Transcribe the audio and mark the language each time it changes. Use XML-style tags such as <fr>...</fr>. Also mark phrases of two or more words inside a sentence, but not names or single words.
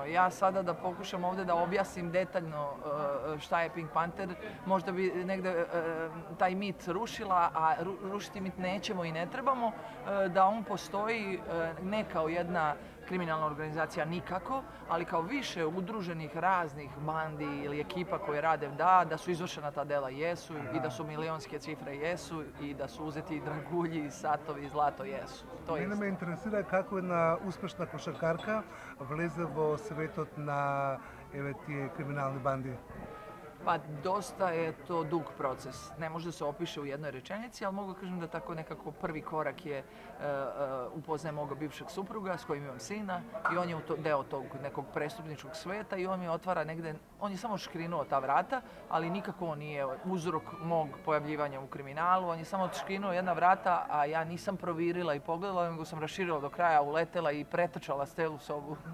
<sr>Ja sada da pokušam ovde da objasnim detaljno šta je Pink Panther, možda bi negde taj mit rušila, a rušiti mit nećemo i ne trebamo, da on postoji ne kao jedna kriminalna organizacija nikako, ali kao više udruženih raznih bandi ili ekipa koje rade da su izvršena ta dela jesu i da su milionske cifre jesu i da su uzeti dragulji, satovi, zlato jesu.</sr> <mk>Мене ме интересира како една успешна кошаркарка влезе во светот на тие криминални банди.</mk> <sr>Pa dosta je to dug proces. Ne može da se opiše u jednoj rečenici, ali mogu da kažem da tako nekako prvi korak je upoznaje moga bivšeg supruga s kojim imam sina i on je deo tog nekog prestupničkog sveta i on mi otvara negde, on je samo škrinuo ta vrata, ali nikako on nije uzrok mog pojavljivanja u kriminalu, on je samo škrinuo jedna vrata, a ja nisam provirila i pogledala, nego sam raširila do kraja, uletela i pretrčala celu sobu.</sr>